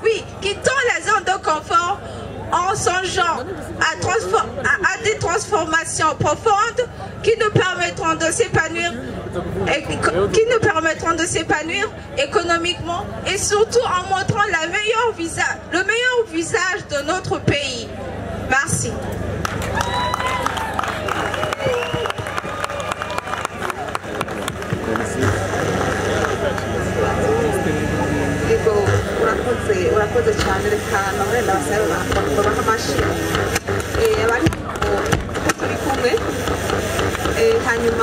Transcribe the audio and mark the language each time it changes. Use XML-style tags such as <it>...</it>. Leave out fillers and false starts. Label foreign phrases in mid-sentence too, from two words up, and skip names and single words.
<fr>Oui, quittons la zone de confort en songeant à des transformations profondes qui nous permettront de s'épanouir économiquement et surtout en montrant le meilleur visage de notre pays. Merci.</fr> <rw>urakoze cyane reka nawe ndabasaba babaha amashyi abari turi kumwe hanyuma</rw>